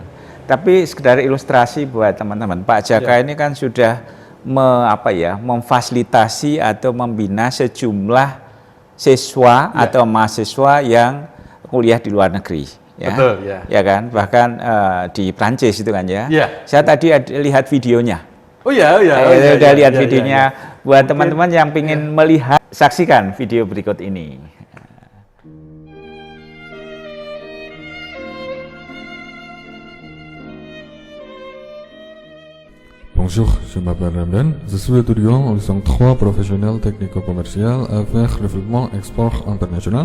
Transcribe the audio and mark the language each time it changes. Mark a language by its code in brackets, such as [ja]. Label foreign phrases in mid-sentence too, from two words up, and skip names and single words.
[id] Tapi sekedar ilustrasi buat teman-teman, Pak Jaka ini kan sudah memfasilitasi atau membina sejumlah siswa atau mahasiswa yang kuliah di luar negeri. ya. Betul, ya. Ya kan, bahkan di Prancis itu kan ya. Ya. Saya tadi lihat videonya. Oh ya, Udah lihat videonya. Buat mungkin, teman-teman yang ingin melihat, saksikan video berikut ini. [fr] Bonjour, je m'appelle Ramdan. Je suis étudiant en licence 3 professionnel technico-commercial avec développement export international.